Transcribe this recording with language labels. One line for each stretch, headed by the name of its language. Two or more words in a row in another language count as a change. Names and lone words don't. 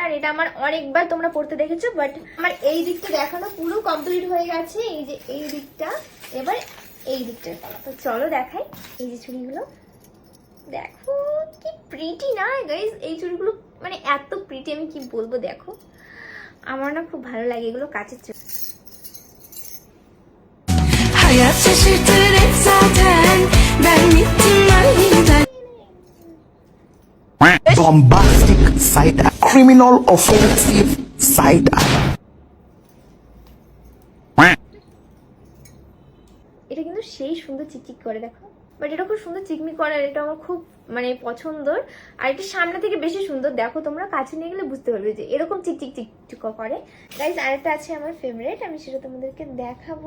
Bangla: আর এটা আমার অনেকবার তোমরা পড়তে দেখেছো, বাট আমার এই দিকটা দেখানো পুরো কমপ্লিট হয়ে গেছে। এই যে এই দিকটা, এবার এই দিকটার পালা। তো চলো দেখাই এই যে চুড়িগুলো। দেখো কি প্রিটি না গাইজ, এই চুড়িগুলো মানে এত প্রিটি, আমি কি বলবো। দেখো আমার না খুব ভালো লাগে এগুলো কাচের চুড়ি।
Turkish: Hayat şaşırtır hep zaten. Ben bittim aniden.
English: Bombastic side eye. Criminal offensive side eye.
Bangla: এটা কিন্তু সেই সুন্দর চিকচিক করে, দেখো। বাট এটা খুব সুন্দর চিকমিক করে, আর এটা আমার খুব মানে পছন্দর। আর এটা সামনে থেকে বেশি সুন্দর, দেখো তোমরা কাছে নিয়ে গেলে বুঝতে পারবে যে এরকম চিকচিক চিকচিক করে। গাইজ আরেকটা আছে আমার ফেভারিট, আমি সেটা তোমাদেরকে দেখাবো।